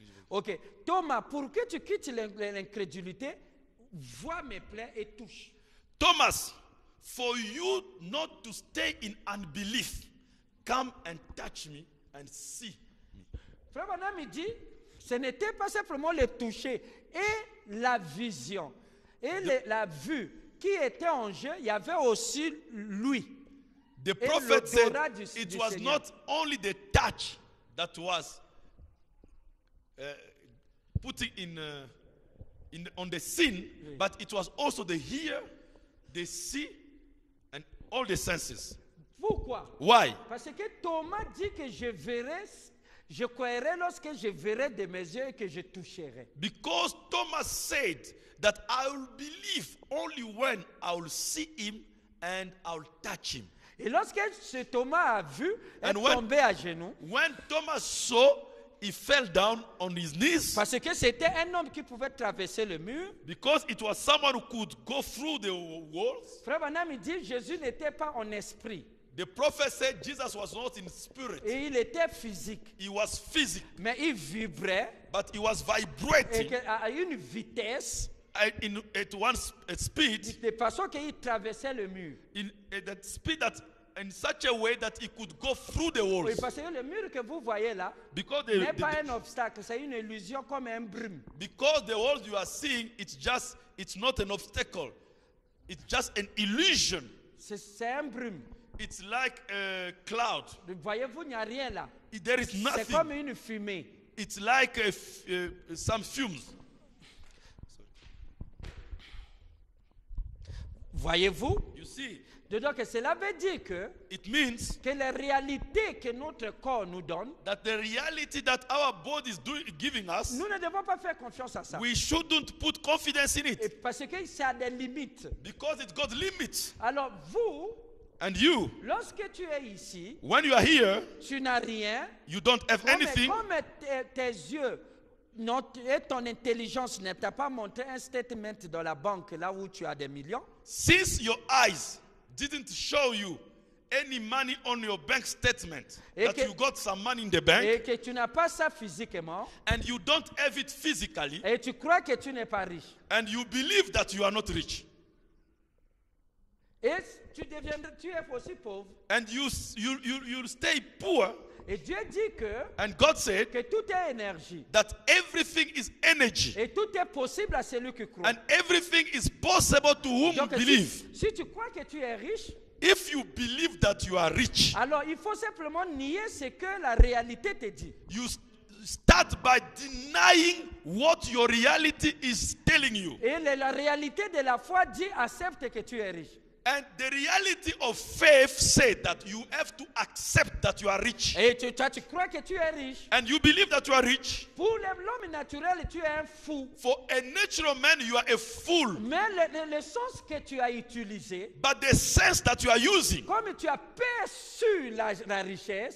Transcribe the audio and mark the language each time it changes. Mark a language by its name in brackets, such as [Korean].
[French] Ok, Thomas, pour que tu quittes l'incrédulité, vois mes plaies et touche. [English] Thomas, for you not to stay in unbelief, come and touch me and see me. [French] Frère Branham, il dit, ce n'était pas simplement le toucher et la vision et la vue qui était en jeu, il y avait aussi lui. [English] The prophet said [French] l'odorat du [English] it was [French] Seigneur. [English] not only the touch that was putting on the scene, but it was also the hear, the see, and all the senses. [French] Pourquoi? [English] Why? [French] Parce que Thomas dit que je croirai lorsque je verrai de mes yeux et que je toucherai. [English] Because Thomas said that I will believe only when I will see him and I will touch him. [French] Et lorsque ce Thomas a vu, est [English] And when- [French] tombé à genoux, [English] When Thomas saw, he fell down on his knees [French] parce que c'était un homme qui pouvait traverser le mur. [English] because it was someone who could go through the walls. [French] Frère Branham, il dit, Jésus n'était pas en esprit, [English] The prophet said Jesus was not in spirit. [French] et il était physique, [English] He was physical, [French] mais il vibrait [English] but he was [French] et [English] vibrating [French] à une vitesse [English] at one speed, [French] de façon qu'il traversait le mur. [English] in that speed that in such a way that he could go through the [French] Oui, [English] walls. [French] parce que le mur que vous voyez là [English] Because [French] n'est pas un obstacle, c'est une illusion comme un brume. [English] because the walls you are seeing, it's not an obstacle. It's just an illusion. [French] C'est un brume. [English] It's like a cloud. [French] Voyez-vous, il n'y a rien là. [English] There is [French] C'est comme [English] nothing. [French] une fumée. [English] It's like some fumes. [French] Voyez-vous? [English] You see, [French] Donc cela veut dire que [English] it means [French] les réalités que notre corps nous donne, [English] that the reality that our body is giving us, [French] nous ne devons pas faire confiance à ça. [English] we shouldn't put confidence in [French] Et [English] it [French] parce que ça a des limites. [English] because it got limits. [French] Alors vous, [English] And you, [French] lorsque tu es ici, [English] when you are here, [French] tu n'as rien. [English] you don't have anything. [French] Comme tes yeux et ton intelligence ne t'a pas montré un statement dans la banque là où tu as des millions, [English] Since your eyes didn't show you any money on your bank statement, that [French] que- [English] you got some money in the bank, [French] et que tu n'as pas ça physiquement, [English] and you don't have it physically, [French] et tu crois que tu n'es pas riche, [English] and you believe that you are not rich, [French] et tu es aussi pauvre. [English] and you stay poor, [French] Et Dieu dit [English] and God said [French] que tout est énergie. [English] that everything is energy, [French] Et tout est possible à celui qui croit. [English] and everything is possible to whom [French] Donc, [English] believe. [French] si tu crois que tu es riche, [English] If you believe that you are rich, [French] alors il faut simplement nier ce que la réalité te dit. [English] you start by denying what your reality is telling you. [French] Et la réalité de la foi dit accepte que tu es riche. [English] And the reality of faith said that you have to accept that you are rich. [French] Et toi, tu crois que tu es riche. [English] And you believe that you are rich. [French] Pour l'homme naturel, tu es un fou. [English] For a natural man, you are a fool. [French] Mais le sens que tu as utilisé, [English] But the sense that you are using, [French] comme tu as perçu la richesse,